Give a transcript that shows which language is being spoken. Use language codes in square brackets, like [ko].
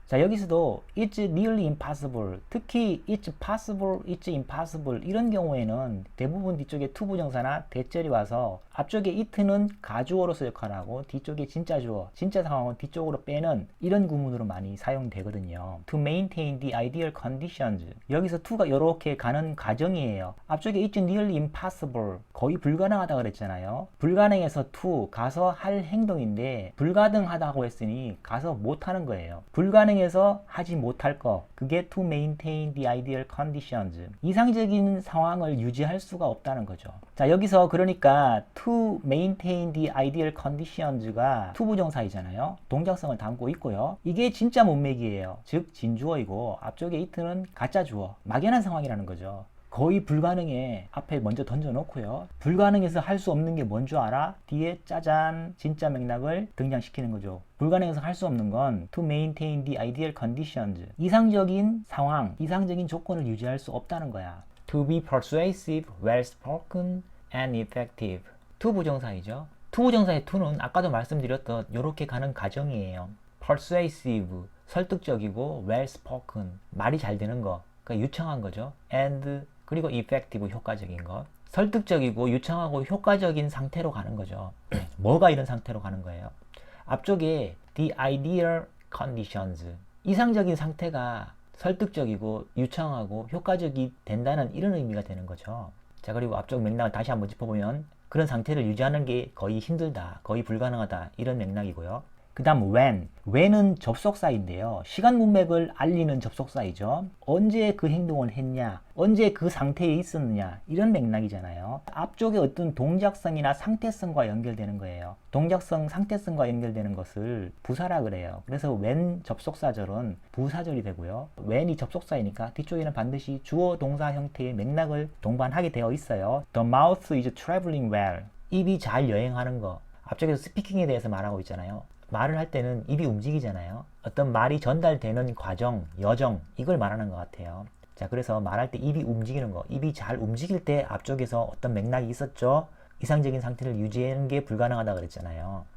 [ko] 자, 여기서도 [en] it's nearly impossible, [ko] 특히 it's possible, it's impossible 이런 경우에는 대부분 뒤쪽에 to 부정사나 대절이 와서 앞쪽에 it는 가주어로서 역할을 하고 뒤쪽에 진짜 주어, 진짜 상황은 뒤쪽으로 빼는 이런 구문으로 많이 사용되거든요. [en] To maintain the ideal conditions, [ko] 여기서 to가 이렇게 가는 과정이에요. 앞쪽에 it's nearly impossible, 거의 불가능하다 그랬잖아요. 불가능해서 to, 가서 할 행동인데 불가능하다고 했으니 가서 못하는 거예요. 불가능해서 하지 못할 거, 그게 [en] to maintain the ideal conditions, [ko] 이상적인 상황을 유지할 수가 없다는 거죠. 자, 여기서 그러니까 [en] to maintain the ideal conditions [ko] 가 to 부정사이잖아요. 동작성을 담고 있고요. 이게 진짜 문맥이에요. 즉 진주어이고 앞쪽에 it는 가짜 주어, 막연한 상황이라는 거죠. 거의 불가능해 앞에 먼저 던져놓고요. 불가능해서 할 수 없는 게 뭔 줄 알아? 뒤에 짜잔 진짜 맥락을 등장시키는 거죠. 불가능해서 할 수 없는 건 [en] to maintain the ideal conditions, [ko] 이상적인 상황, 이상적인 조건을 유지할 수 없다는 거야. [en] To be persuasive, well spoken and effective. [ko] to 부정사이죠. to 부정사의 to는 아까도 말씀드렸던 이렇게 가는 과정이에요. persuasive, 설득적이고 well spoken, 말이 잘 되는 거, 그러니까 유창한 거죠. and 그리고 effective, 효과적인 것. 설득적이고 유창하고 효과적인 상태로 가는 거죠. 뭐가 이런 상태로 가는 거예요? 앞쪽에 the ideal conditions, 이상적인 상태가 설득적이고 유창하고 효과적이 된다는 이런 의미가 되는 거죠. 자, 그리고 앞쪽 맥락을 다시 한번 짚어보면 그런 상태를 유지하는 게 거의 힘들다, 거의 불가능하다 이런 맥락이고요. 그 다음 when은 접속사인데요. 시간 문맥을 알리는 접속사이죠. 언제 그 행동을 했냐, 언제 그 상태에 있었느냐 이런 맥락이잖아요. 앞쪽에 어떤 동작성이나 상태성과 연결되는 거예요. 동작성, 상태성과 연결되는 것을 부사라 그래요. 그래서 when 접속사절은 부사절이 되고요. when이 접속사이니까 뒤쪽에는 반드시 주어 동사 형태의 맥락을 동반하게 되어 있어요. [en] The mouth is traveling well, [ko] 입이 잘 여행하는 거. 앞쪽에서 스피킹에 대해서 말하고 있잖아요. 말을 할 때는 입이 움직이잖아요. 어떤 말이 전달되는 과정, 여정, 이걸 말하는 것 같아요. 자, 그래서 말할 때 입이 움직이는 거, 입이 잘 움직일 때 앞쪽에서 어떤 맥락이 있었죠? 이상적인 상태를 유지하는 게 불가능하다 그랬잖아요.